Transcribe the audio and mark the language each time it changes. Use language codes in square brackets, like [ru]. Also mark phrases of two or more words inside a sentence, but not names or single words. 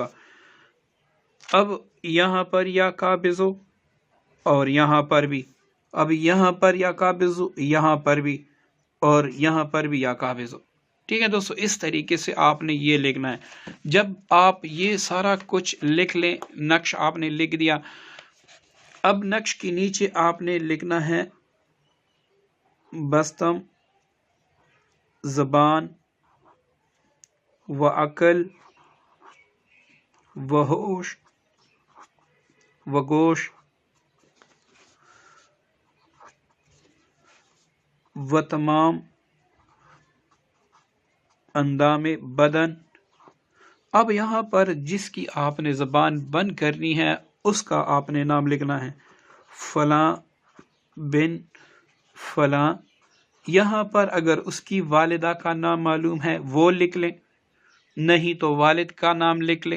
[ur] اب یہاں پر یا قابضوں اور یہاں پر بھی، اب یہاں پر یا قابضوں، یہاں پر بھی، اور یہاں پر بھی یا قابضوں۔ ٹھیک ہے دوستو، اس طریقے سے آپ نے یہ لکھنا ہے۔ جب آپ یہ سارا کچھ لکھ لیں، نقش آپ نے لکھ دیا، اب نقش کے نیچے آپ نے لکھنا ہے [fa] بستم زبان و عقل و ہوش و گوش و تمام اندام بدن۔ [ur] اب یہاں پر جس کی آپ نے زبان بند کرنی ہے اس کا آپ نے نام لکھنا ہے، فلاں بن فلاں۔ یہاں پر اگر اس کی والدہ کا نام معلوم ہے وہ لکھ لیں، نہیں تو والد کا نام لکھ لیں۔